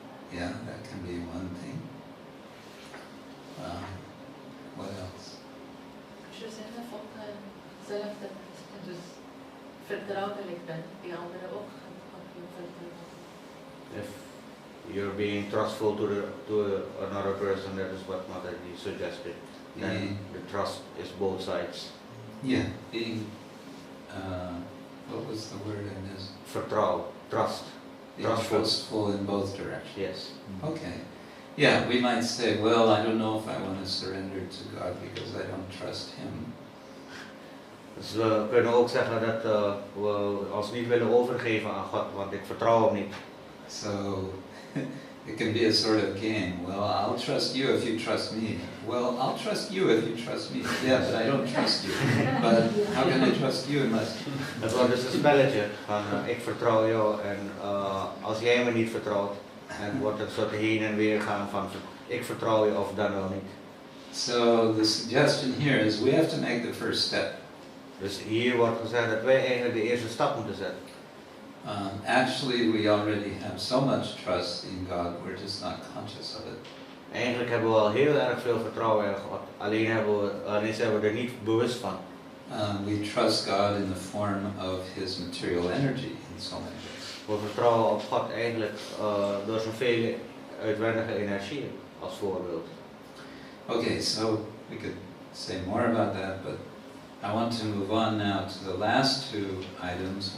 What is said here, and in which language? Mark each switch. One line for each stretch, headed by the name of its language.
English: Yeah, that can be one thing. What else?
Dutch: Als je zelf ook zelf dus vertrouwelijk bent, die anderen ook op je vertrouwen.
English: If you're being trustful to another person, that is what Mataji suggested. Then the trust is both sides. Yeah, being, what was the word I missed?
Dutch: Vertrouwen,
English: trust. Being trustful in both directions. Yes. Okay. Yeah, we might say, well, I don't know if I want to surrender to God because I don't trust Him.
Dutch: Dus we kunnen ook zeggen dat we ons niet willen overgeven aan God, want ik vertrouw hem niet.
English: So it can be a sort of game. Well, I'll trust you if you trust me. Well, I'll trust you if you trust me. Yeah, but I don't trust you. But how can I trust you unless...
Dutch: Het wordt dus een spelletje van ik vertrouw jou en als jij me niet vertrouwt, en wordt het soort heen en weer gaan van ik vertrouw je of dan wel niet.
English: So the suggestion here is we have to make the first step.
Dutch: Dus hier wordt gezegd dat wij eigenlijk de eerste stap moeten zetten.
English: Actually, we already have so much trust in God, we're just not conscious of it.
Dutch: Eigenlijk hebben we al heel erg veel vertrouwen in God, alleen zijn we er niet bewust van.
English: We trust God in the form of His material energy in so many ways.
Dutch: We vertrouwen op God eigenlijk door zijn vele uitwendige energieën, als voorbeeld.
English: Okay, so we could say more about that, but I want to move on now to the last two items.